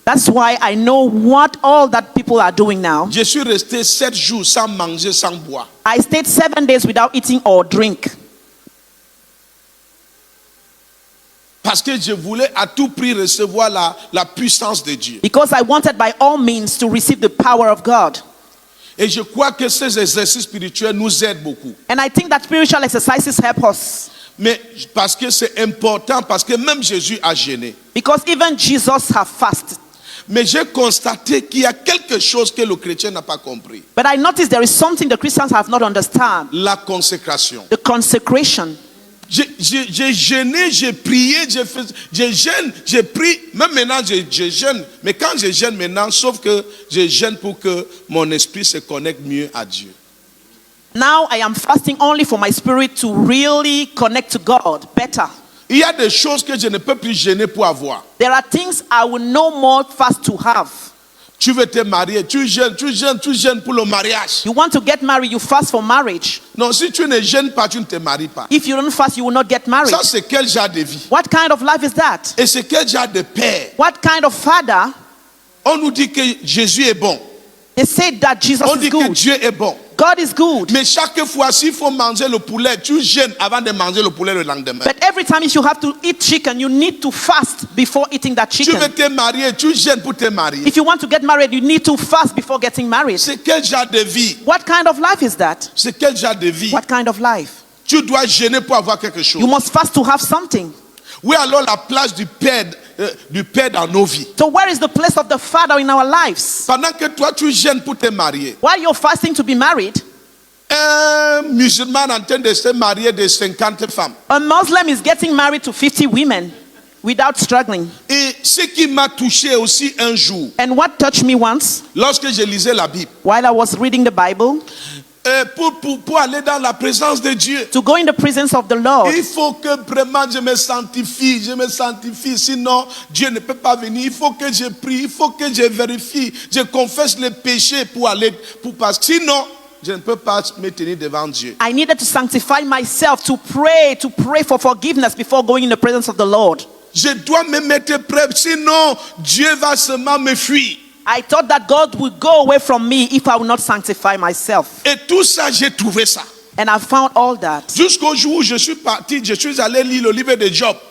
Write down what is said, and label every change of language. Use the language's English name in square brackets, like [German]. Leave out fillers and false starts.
[English] That's why I know what all that people are doing now. [French] Je suis resté 7 jours sans manger, sans boire. [English] I stayed 7 days without eating or drink. [French] Parce que je voulais à tout prix recevoir la puissance de Dieu. [English] Because I wanted by all means to receive the power of God. [French] Et je crois que ces exercices spirituels nous aident beaucoup. [English] And I think that spiritual exercises help us. [French] Mais parce que c'est important, parce que même Jésus a jeûné. [English] Because even Jesus have fasted. [French] Mais j'ai constaté qu'il y a quelque chose que le chrétien n'a pas compris. [English] But I noticed there is something the Christians have not understand. [French] La consécration. [English] The consecration. [French] J'ai jeûné, j'ai prié, j'ai jeûne, j'ai pris. Même maintenant, je jeûne. Mais quand je jeûne maintenant, sauf que je jeûne pour que mon esprit se connecte mieux à Dieu. [English] Now I am fasting only for my spirit to really connect to God better. [French] Il y a des choses que je ne peux plus jeûner pour avoir. [English] There are things I will no more fast to have. [French] Tu veux te marier, tu jeûnes pour le mariage. [English] You want to get married, you fast for marriage. [French] Non, si tu ne jeûnes pas, tu ne te maries pas. [English] If you don't fast, you will not get married. [French] Ça, c'est quel genre de vie? [English] What kind of life is that? [French] Et c'est quel genre de père? [English] What kind of father? [French] On nous dit que Jésus est bon. [English] They say that Jesus [French] On [English] is [French] dit que [English] good. [French] Dieu est bon. [English] God is good. [French] Mais chaque fois, s'il faut manger le poulet, tu jeûnes avant de manger le poulet le lendemain. [English] But every time if you have to eat chicken, you need to fast before eating that [French] Tu veux [English] chicken. [French] te marier, tu jeûnes pour te marier. [English] If you want to get married, you need to fast before getting married. [French] C'est quel genre de vie? [English] What kind of life is that? [French] C'est quel genre de vie? [English] What kind of life? [French] Tu dois jeûner pour avoir quelque chose. [English] You must fast to have something. [French] Oui, alors la place du père dans nos vies. [English] So where is the place of the father in our lives? [French] Pendant que toi, tu jeûnes pour te marier. [English] While you're fasting to be married, [French] Un musulman en train de se marier de 50 femmes. [English] a Muslim is getting married to 50 women without struggling. [French] Et ce qui m'a touché aussi un jour, [English] And what touched me once, [French] lorsque je lisais la Bible, [English] while I was reading the Bible, [French] pour aller dans la présence de Dieu, [English] to go in the presence of the Lord, [French] il faut que vraiment je me sanctifie, sinon Dieu ne peut pas venir. Il faut que je prie, il faut que je vérifie, je confesse les péchés parce que sinon je ne peux pas me tenir devant Dieu. [English] I needed to sanctify myself, to pray for forgiveness before going in the presence of the Lord. [French] Je dois me mettre prêt, sinon Dieu va seulement me fuir. [English] I thought that God would go away from me if I would not sanctify myself. [French] Et tout ça, j'ai trouvé ça. [English] And I found all that. [French] Jusqu'au jour où je suis parti, je suis allé lire le livre de Job.